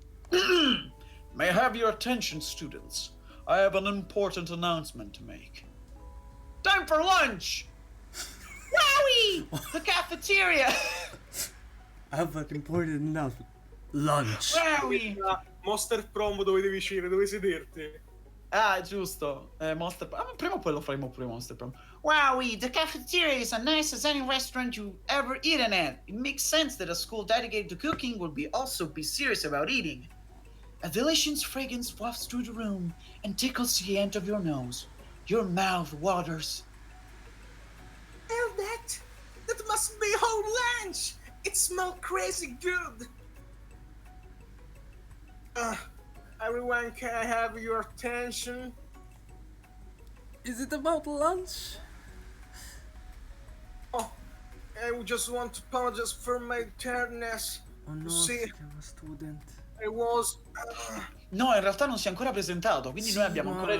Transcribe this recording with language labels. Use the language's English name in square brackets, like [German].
[English] May I have your attention, students? I have an important announcement to make. Time for lunch! Wowie! The cafeteria! I have an important enough lunch. Wowie! [Italian] Monster Promo dove devi uscire, dove sederti. Ah, giusto. Monster Prom. Prima o poi lo faremo pure Monster Prom. Wowie! [English] The cafeteria is as nice as any restaurant you've ever eaten at. It makes sense that a school dedicated to cooking would also be serious about eating. A delicious fragrance wafts through the room and tickles the end of your nose. Your mouth waters. Hell, that must be whole lunch. It smells crazy good. Everyone, can I have your attention? Is it about lunch? Oh, I just want to apologize for my tiredness. Oh no, [Italian] Sì. [English] I'm a student. I was. [Italian] No, in realtà non si è ancora presentato, quindi noi abbiamo ancora il